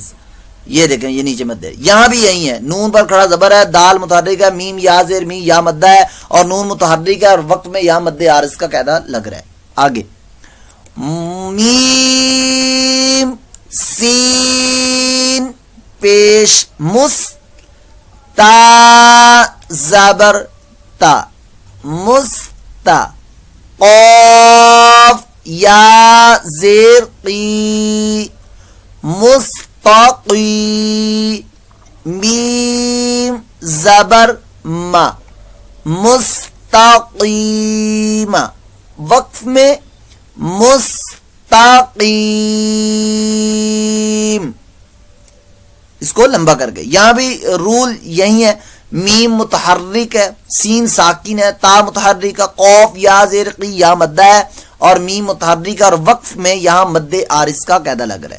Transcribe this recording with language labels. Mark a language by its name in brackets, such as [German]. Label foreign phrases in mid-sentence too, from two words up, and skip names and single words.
[Urdu] یہ دیکھیں یہ نیچے مد ہے, یہاں بھی یہی ہے. نون پر کھڑا زبر ہے, دال متحرک ہے, میم یا زیر می یا مدہ ہے اور نون متحرک ہے اور وقف میں یہاں مد عارض کا قاعدہ لگ رہا ہے. آگے میم سین پیش مس, تا زبر تا مستا, قاف یا زیر قی مستقی, میم زبر ما مستقیم. وقف میں مستقیم, اس کو لمبا کر کے. یہاں بھی رول یہی ہے, میم متحرک ہے, سین ساکن ہے, تا متحرک ہے, قاف یا زیر قی یا مدہ ہے اور میم متحرک ہے اور وقف میں یہاں مد عارض کا قاعدہ لگ رہا ہے.